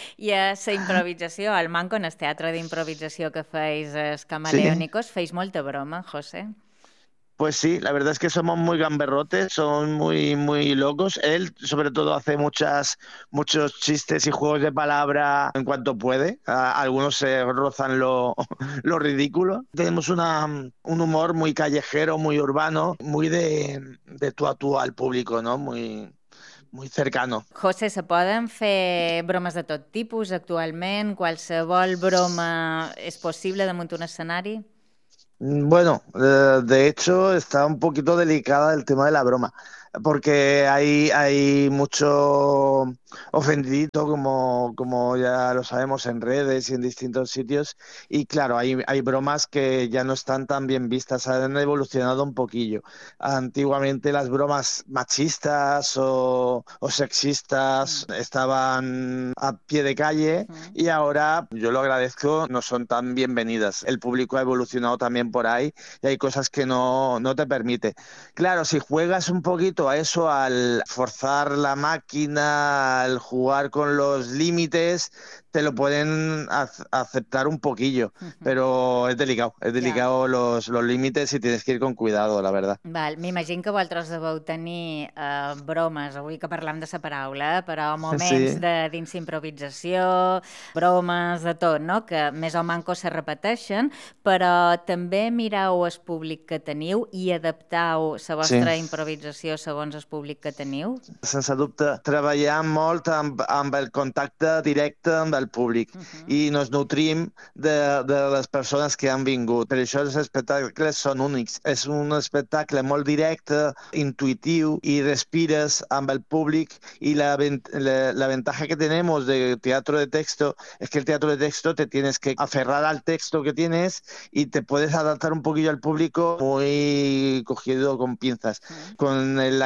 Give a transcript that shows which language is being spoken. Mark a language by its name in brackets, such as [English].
[Catalan] I a la improvisació, al Manco, en el teatre d'improvisació que feis, els Camaleónicos, sí, feis molta broma, José? [Spanish] Pues sí, la verdad es que somos muy gamberrotes, somos muy muy locos. Él sobre todo hace muchos chistes y juegos de palabra en cuanto puede. Algunos se rozan lo ridículo. Tenemos un humor muy callejero, muy urbano, muy de tú a tú al público, ¿no? Muy muy cercano. [Catalan] José, ¿se poden fer bromes de tot tipus actualment? ¿Qualsevol broma és possible damunt un escenari? [Spanish] Bueno, de hecho está un poquito delicada el tema de la broma, porque hay mucho ofendidito, como ya lo sabemos, en redes y en distintos sitios, y claro, hay bromas que ya no están tan bien vistas, han evolucionado un poquillo. Antiguamente las bromas machistas o sexistas estaban a pie de calle, y ahora, yo lo agradezco, no son tan bienvenidas. El público ha evolucionado también por ahí, y hay cosas que no te permite. Claro, si juegas un poquito a eso, al forzar la máquina, al jugar con los límites, te lo pueden aceptar un poquillo, pero es delicado yeah. los límites, y tienes que ir con cuidado, la verdad. [Catalan] Val, m'imagino que vosaltres deveu tenir bromes, avui que parlem de la paraula, però moments sí, de dins improvisació, bromes, de tot, no? Que més o manco se repeteixen, però també mireu el públic que teniu i adaptau la vostra improvisació segons el públic que teniu? Sense dubte, treballem molt amb el contacte directe amb el públic, i nos nutrim de les persones que han vingut. Per això els espectacles són únics. És un espectacle molt directe, intuitiu, i respires amb el públic, i la ventaja que tenim de teatre de texto és que el teatre de texto [Spanish] te tienes que aferrar al texto que tienes i te puedes adaptar un poquillo al público muy cogido con pinzas. Con la